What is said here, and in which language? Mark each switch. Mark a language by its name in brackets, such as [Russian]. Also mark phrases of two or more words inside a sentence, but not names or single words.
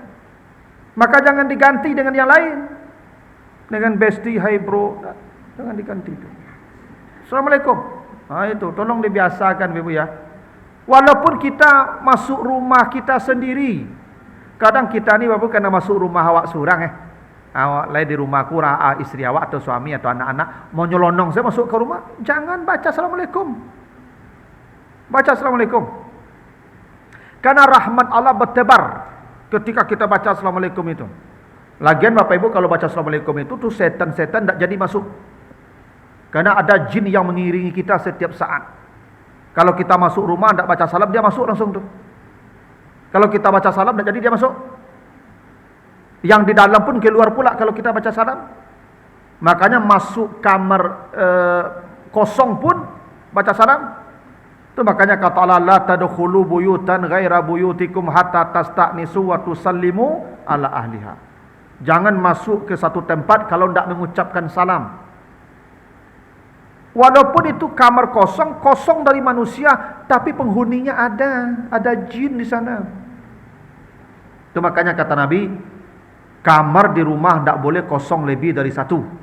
[Indonesian] Maka jangan diganti dengan yang lain. Dengan bestie, hai bro, jangan diganti itu. Assalamualaikum. Itu tolong dibiasakan Ibu ya. Walaupun kita masuk rumah kita sendiri, kadang kita ni Bapak kena masuk rumah awak surang awak lain di rumahku, istri awak atau suami atau anak-anak mau nyelonong saya masuk ke rumah, jangan baca assalamualaikum. Baca assalamualaikum. Karena rahmat Allah bertebar ketika kita baca assalamualaikum itu. Lagian Bapak Ibu kalau baca assalamualaikum itu tuh setan-setan tak jadi masuk. Karena ada jin yang mengiringi kita setiap saat. Kalau kita masuk rumah tak baca salam, dia masuk langsung tuh. Kalau kita baca salam tak jadi dia masuk. Yang di dalam pun keluar pula kalau kita baca salam. Makanya masuk kamar kosong pun baca salam. Itu makanya kata Allah, [Arabic] لا تدخلوا بيوتا غير بيوتكم حتى تستأنسوا وتسلموا على أهلها. [Indonesian] Jangan masuk ke satu tempat kalau tidak mengucapkan salam. Walaupun itu kamar kosong, kosong dari manusia, tapi penghuninya ada jin di sana. Itu makanya kata Nabi, kamar di rumah tidak boleh kosong lebih dari satu.